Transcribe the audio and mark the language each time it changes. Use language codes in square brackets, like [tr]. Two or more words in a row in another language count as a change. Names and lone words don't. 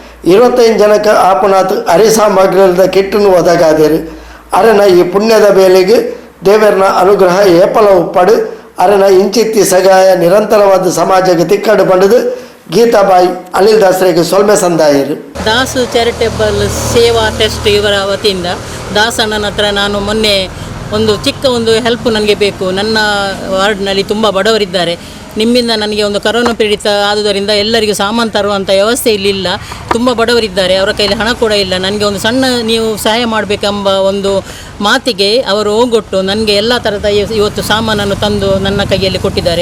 [tcy] 25 ಜನಕ್ಕೆ ಆಪುನಾತ್ ಅರಿ ಸಾಮಗ್ರಿದ ಕಿಟ್ಟನ್ನು ಒದಗಾದೇರು. ಅರನ ಈ ಪುಣ್ಯದ ಬೇಲೆಗೆ ದೇವರನ ಅನುಗ್ರಹ ಏಪಲ ಉಪ್ಪಡು ಅರನ ಇಂಚಿತ್ತಿ ಸಗಾಯ ನಿರಂತರವಾದ ಸಮಾಜಕ್ಕೆ ತಿಕ್ಕಡು ಪಂಡದು ಗೀತಾಬಾಯಿ ಅನಿಲ್ ದಾಸರಿಗೆ ಸೊಲ್ಮೆ ಸಂದಾಯರು. [kn] ದಾಸ್ ಚಾರಿಟೇಬಲ್ ಸೇವಾ ಟ್ರಸ್ಟ್ ಇವರ ವತಿಯಿಂದ ದಾಸಣ್ಣನ ಹತ್ರ ನಾನು ಮೊನ್ನೆ ಒಂದು ಚಿಕ್ಕ ಒಂದು ಹೆಲ್ಪ್ ನನಗೆ ಬೇಕು, ನನ್ನ ವಾರ್ಡ್ನಲ್ಲಿ ತುಂಬ ಬಡವರಿದ್ದಾರೆ, ನಿಮ್ಮಿಂದ ನನಗೆ ಒಂದು ಕರೋನಾ ಪೀಡಿತ ಆದುದರಿಂದ ಎಲ್ಲರಿಗೂ ಸಾಮಾನು ತರುವಂಥ ವ್ಯವಸ್ಥೆ ಇಲ್ಲಿಲ್ಲ, ತುಂಬ ಬಡವರಿದ್ದಾರೆ, ಅವರ ಕೈಲಿ ಹಣ ಕೂಡ ಇಲ್ಲ, ನನಗೆ ಒಂದು ಸಣ್ಣ ನೀವು ಸಹಾಯ ಮಾಡಬೇಕೆಂಬ ಒಂದು ಮಾತಿಗೆ ಅವರು ಹೋಗೊಟ್ಟು ನನಗೆ ಎಲ್ಲ ಥರದ ಇವತ್ತು ಸಾಮಾನನ್ನು ತಂದು ನನ್ನ ಕೈಯಲ್ಲಿ ಕೊಟ್ಟಿದ್ದಾರೆ.